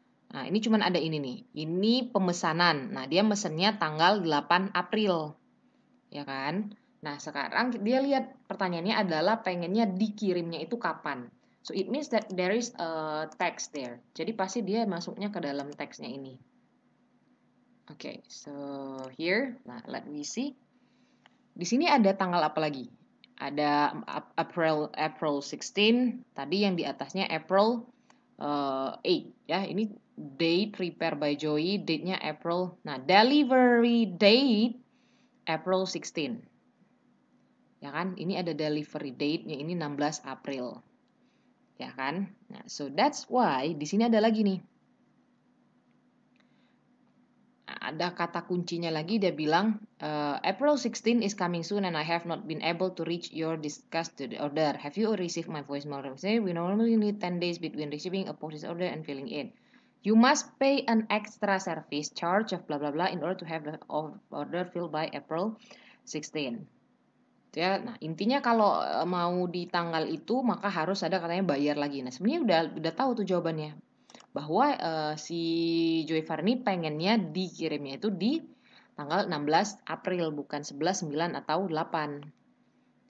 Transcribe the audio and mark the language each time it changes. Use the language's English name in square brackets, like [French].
[Indonesian] Nah, ini cuman ada ini nih. Ini pemesanan. Nah, dia mesennya tanggal 8 April. Ya kan? Nah, sekarang dia lihat pertanyaannya adalah pengennya dikirimnya itu kapan. [English] So, it means that there is a text there. [Indonesian] Jadi, pasti dia masuknya ke dalam teksnya ini. [English] Okay, so here, [Indonesian] nah, [English] let me see. [Indonesian] Di sini ada tanggal apa lagi? Ada April 16, tadi yang di atasnya April 8 ya. Ini date prepare by Joey, date-nya April. Nah, delivery date April 16. Ya kan? Ini ada delivery date-nya ini 16 April. Ya kan? Nah, [English] so that's why [Indonesian] di sini ada lagi nih. Ada kata kuncinya lagi, dia bilang [English] April 16 is coming soon and I have not been able to reach your discussed order. Have you received my voicemail? We normally need 10 days between receiving a purchase order and filling it. You must pay an extra service charge of blah blah blah in order to have the order filled by April 16. [Indonesian] Ya, nah intinya kalau mau di tanggal itu maka harus ada katanya bayar lagi. Nah sebenarnya udah tahu tuh jawabannya. Bahwa si Joy Farni pengennya dikirimnya itu di tanggal 16 April, bukan 11, 9, atau 8.